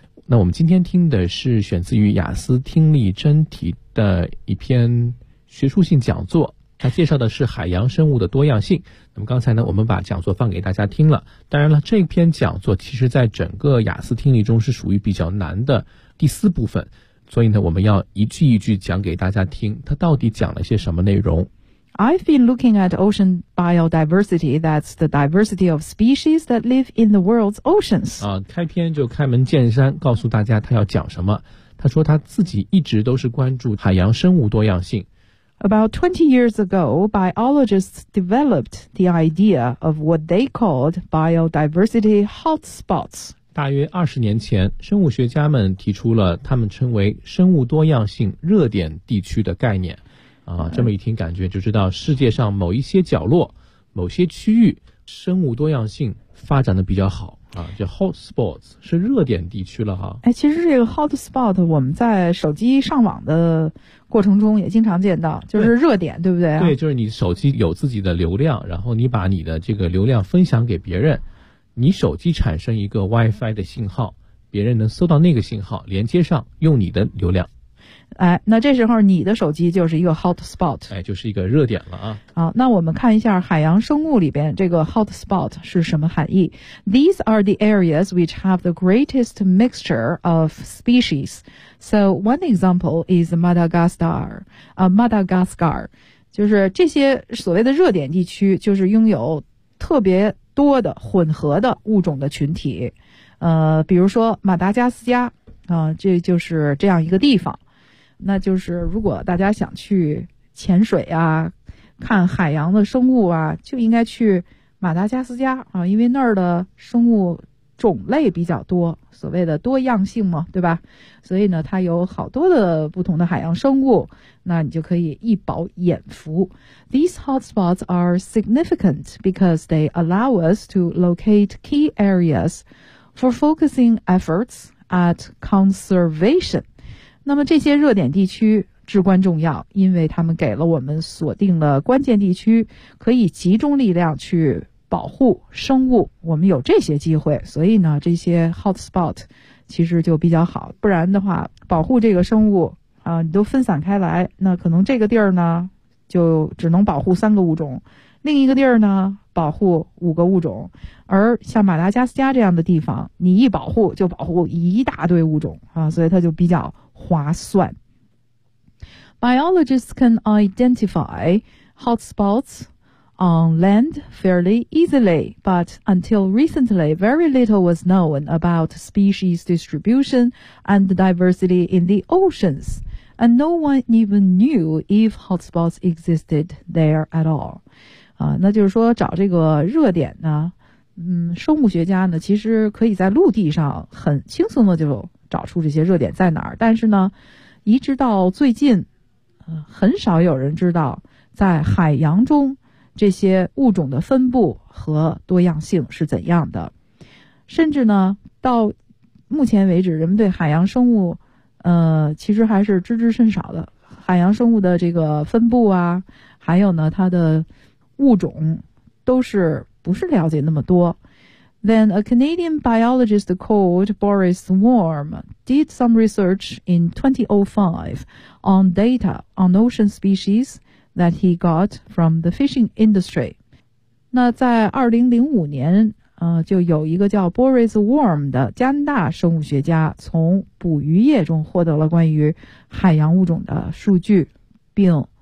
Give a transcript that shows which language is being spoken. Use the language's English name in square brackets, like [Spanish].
[Chinese] 那我们今天听的是选自于雅思听力真题的一篇学术性讲座，它介绍的是海洋生物的多样性。那么刚才呢，我们把讲座放给大家听了。当然了，这篇讲座其实在整个雅思听力中是属于比较难的第四部分，所以呢，我们要一句一句讲给大家听，它到底讲了些什么内容。 [English] I've been looking at ocean biodiversity. That's the diversity of species that live in the world's oceans. [Chinese] 啊，开篇就开门见山，告诉大家他要讲什么。他说他自己一直都是关注海洋生物多样性。 [English] About 20 years ago, biologists developed the idea of what they called biodiversity hotspots. [Chinese] 大约20年前，生物学家们提出了他们称为生物多样性热点地区的概念。啊，这么一听感觉就知道世界上某一些角落某些区域生物多样性发展的比较好啊，就 hotspots 是热点地区了哈。哎，其实这个 hotspot 我们在手机上网的过程中也经常见到，就是热点 对不对、啊、对，就是你手机有自己的流量，然后你把你的这个流量分享给别人，你手机产生一个 WiFi 的信号，别人能搜到那个信号，连接上用你的流量。哎，那这时候你的手机就是一个 hotspot，哎，就是一个热点了啊。好，那我们看一下海洋生物里边这个 hotspot 是什么含义。 [English] These are the areas which have the greatest mixture of species. So one example is Madagascar. [Chinese] 就是这些所谓的热点地区，就是拥有特别多的混合的物种的群体。比如说马达加斯加，这就是这样一个地方。那就是如果大家想去潜水啊，看海洋的生物啊，就应该去马达加斯加啊，因为那儿的生物种类比较多，所谓的多样性嘛，对吧？所以呢，它有好多的不同的海洋生物，那你就可以一饱眼福。 [English] These hotspots are significant because they allow us to locate key areas for focusing efforts at conservation. [Chinese] 那么这些热点地区至关重要，因为他们给了我们锁定了关键地区，可以集中力量去保护生物，我们有这些机会，所以呢这些 hotspot 其实就比较好，不然的话保护这个生物啊，你都分散开来，那可能这个地儿呢就只能保护三个物种，另一个地儿呢保护五个物种，而像马达加斯加这样的地方，你一保护就保护一大堆物种啊，所以它就比较划算。 [English] Biologists can identify hotspots on land fairly easily, but until recently, very little was known about species distribution and diversity in the oceans, and no one even knew if hotspots existed there at all. [Chinese] 啊，那就是说找这个热点呢，生物学家呢，其实可以在陆地上很轻松的就找出这些热点在哪儿，但是呢，一直到最近，很少有人知道在海洋中这些物种的分布和多样性是怎样的。甚至呢，到目前为止，人们对海洋生物，其实还是知之甚少的。海洋生物的这个分布啊，还有呢，它的物种都是不是了解那么多。 [English] Then a Canadian biologist called Boris Warm did some research in 2005 on data on ocean species that he got from the fishing industry. [Chinese] 那在2005年、就有一个叫 Boris Warm 的加拿大生物学家从捕鱼业中获得了关于海洋物种的数据，并